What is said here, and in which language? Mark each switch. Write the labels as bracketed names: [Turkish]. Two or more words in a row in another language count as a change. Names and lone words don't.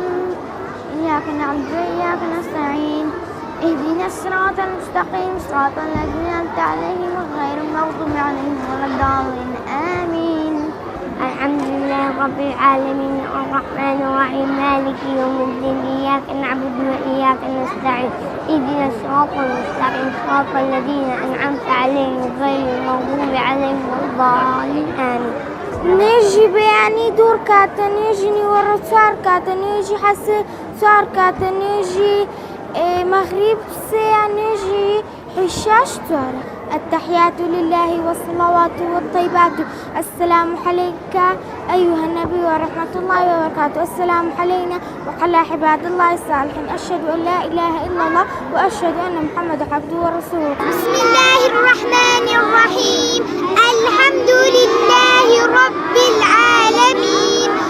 [Arabic] إياك نعبد وإياك نستعين اهدنا الصراط المستقيم صراط الذين أنعمت عليهم غير المغضوب عليهم ولا الضالين آمين الحمد لله رب العالمين الرحمن الرحيم مالك يوم الدين إياك نعبد وإياك نستعين اهدنا الصراط المستقيم صراط الذين أنعمت عليهم غير المغضوب عليهم ولا الضالين آمين [Central Kurdish] نێژی بەیانی دوور کاتە نێژی نیوەڕە 4 کاتە نێژی حەسە 4 کاتە نێژی مەغریب 3 نێژی عیشا 4 [Arabic] التحيات لله والصلوات والطيبات السلام عليك أيها النبي ورحمة الله وبركاته السلام علينا وعلى عباد الله الصالحين أشهد أن لا إله إلا الله وأشهد أن محمد عبده ورسوله بسم الله الرحمن الرحيم الحمد لله رب العالمين